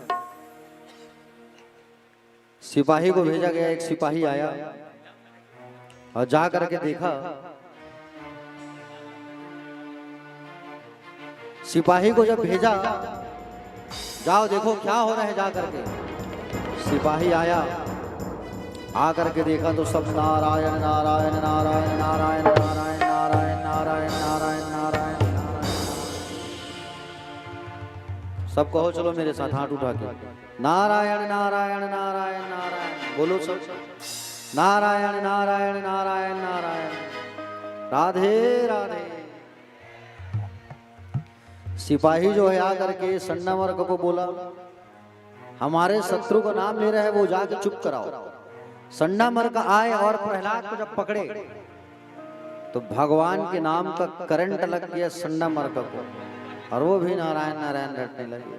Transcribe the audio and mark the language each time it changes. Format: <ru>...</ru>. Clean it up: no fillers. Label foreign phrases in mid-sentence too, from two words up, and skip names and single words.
<hi>सिपाही को भेजा गया, एक सिपाही आया और जा करके देखा। सिपाही को जब भेजा, जाओ देखो क्या हो रहा है, जा करके। सिपाही आया, आ करके देखा तो सब नारायण नारायण नारायण नारायण नारायण नारायण नारायण नारायण नारायण नारायण। सब कहो चलो मेरे साथ, हाथ उठा के नारायण नारायण नारायण नारायण बोलो सब। नारायण नारायण नारायण नारायण। राधे राधे। सिपाही जो है आकर के सन्नामर्क को बोला, हमारे शत्रु का नाम ले रहा है, वो जाके चुप कराओ। सन्नामर्क आए और प्रहलाद को जब पकड़े तो भगवान के नाम का करंट लग गया सन्नामर्क को, और वो भी नारायण नारायण रटने लगे।</hi>